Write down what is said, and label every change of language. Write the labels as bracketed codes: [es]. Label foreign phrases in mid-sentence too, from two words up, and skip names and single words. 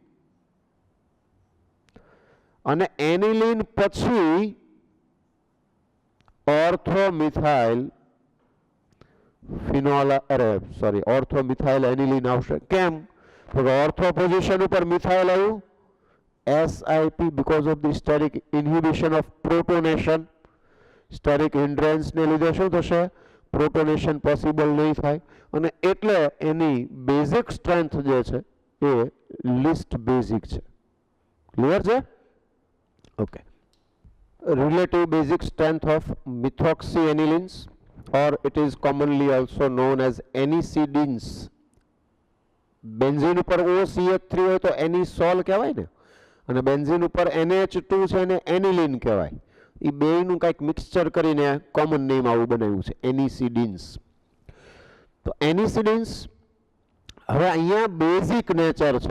[gu] અને એનિલિન પછી [en] ortho methyl phenol [gu] અરે [en] sorry ortho methyl aniline [gu] આવશે. કેમ? તો [en] ortho position [gu] ઉપર મિથાઇલ આવ્યું, [en] SIP because of the steric inhibition of protonation. [gu] સ્ટેરિક હિન્ડ્રન્સને લીધે શું થશે? પ્રોટોનેશન પોસિબલ નહીં થાય અને એટલે એની [en] basic strength [gu] જે છે એ [en] least basic [gu] છે. ક્લિયર છે? [en] ઓકે. relative basic strength of methoxyanilines or it is commonly also known as એનિસિડિન્સ. [gu] બેન્ઝીન ઉપર OCH3 હોય તો એનિસોલ કહેવાય ને, અને બેન્ઝીન ઉપર NH2 છે એને એનિલિન કહેવાય. એ બેયનું કંઈક મિક્સચર કરીને કોમન નેમ આવું બનાવ્યું છે, એનિસિડિન્સ. તો એનિસિડિન્સ હવે અહીંયા [en] basic nature [gu] છે.